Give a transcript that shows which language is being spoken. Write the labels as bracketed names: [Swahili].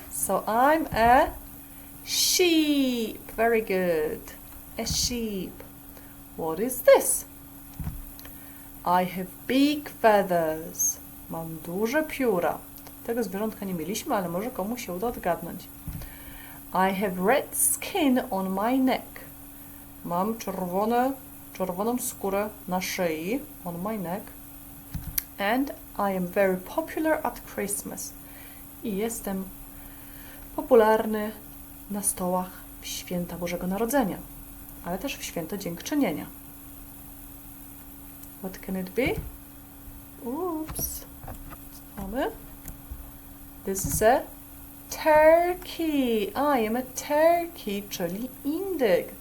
[English] So I'm a sheep. Very good. A sheep. What is this? I have big feathers. [Polish] Mam duże pióra. Tego zwierzątka nie mieliśmy, ale może komuś się uda odgadnąć. [English] I have red skin on my neck. [Polish] Mam czerwoną skórę na szyi. [English] On my neck. And I am very popular at Christmas. [Polish] I jestem popularny na stołach w święta Bożego Narodzenia, ale też w święto Dziękczynienia. [English] What can it be? Oops. [Polish] Co mamy? [English] This is a turkey. I am a turkey, [Polish] czyli indyk.